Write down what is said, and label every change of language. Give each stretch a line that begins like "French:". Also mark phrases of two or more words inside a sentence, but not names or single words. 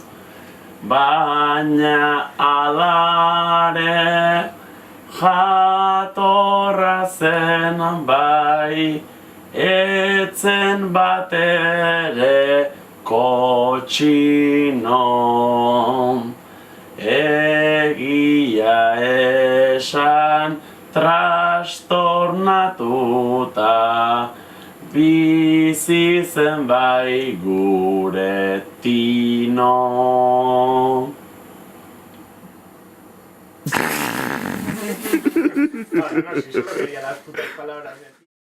Basque: Baina alare jatorra zen bai, etzen batere kotxino. Egia esan trastornatuta bizi zen bai gure Tino.
Spanish: No, si solo quería las putas palabras de